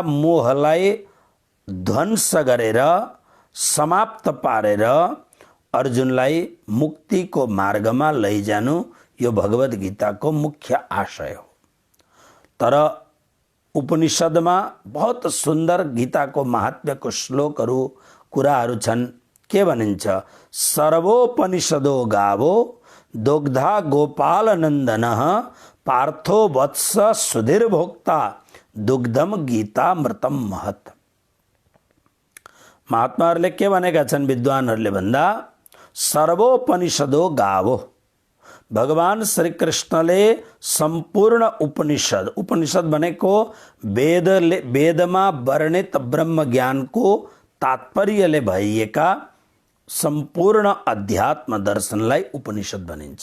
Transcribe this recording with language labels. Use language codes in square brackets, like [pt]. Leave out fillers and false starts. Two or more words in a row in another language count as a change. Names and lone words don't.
[ne] मोहलाई ध्वंस गरेर, समाप्त पारेर अर्जुनलाई मुक्तिको मार्गमा लैजानु यो भगवत गीताको मुख्य आशय हो। तर उपनिषदमा बहुत सुन्दर गीताको महात्म्यको श्लोकहरू कुराहरू छन्। के भनिन्छ? [sa] सर्वोपनिषदो गावो दुग्धा गोपाल नन्दन पार्थो वत्स सुधीर भोक्ता दुग्धम गीतामृतम महत। [ne] महात्माहरूले के भनेका छन्? विद्वानहरूले भन्दा [sa] सर्वोपनिषदो गावो, [ne] भगवान श्री कृष्णले सम्पूर्ण उपनिषद, उपनिषद भनेको वेदमा वर्णित ब्रह्म ज्ञानको तात्पर्यले भइएका सम्पूर्ण अध्यात्म दर्शनलाई उपनिषद भनिन्छ।